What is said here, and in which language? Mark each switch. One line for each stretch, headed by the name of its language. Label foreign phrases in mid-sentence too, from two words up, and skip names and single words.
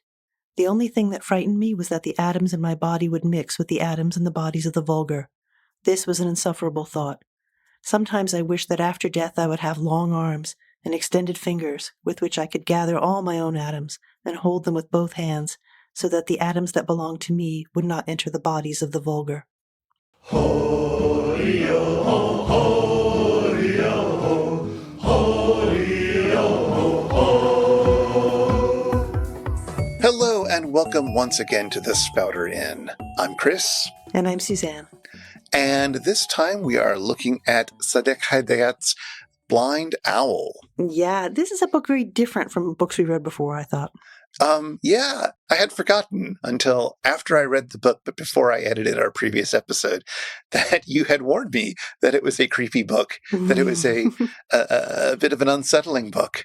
English: The only thing that frightened me was that the atoms in my body would mix with the atoms in the bodies of the vulgar. This was an insufferable thought. Sometimes I wished that after death I would have long arms and extended fingers with which I could gather all my own atoms and hold them with both hands, so that the atoms that belonged to me would not enter the bodies of the vulgar. Ho-ri-o-ho, ho-ri-o-ho, ho-ri-o-ho. Hello and welcome once again to the Spouter-Inn. I'm Chris. And I'm Suzanne. And this time we are looking at Sadeq Hedayat's Blind Owl. Yeah, this is a book very different from books we read before, I thought. Yeah, I had forgotten until after I read the book, but before I edited our previous episode, that you had warned me that it was a creepy book, that it was a bit of an unsettling book.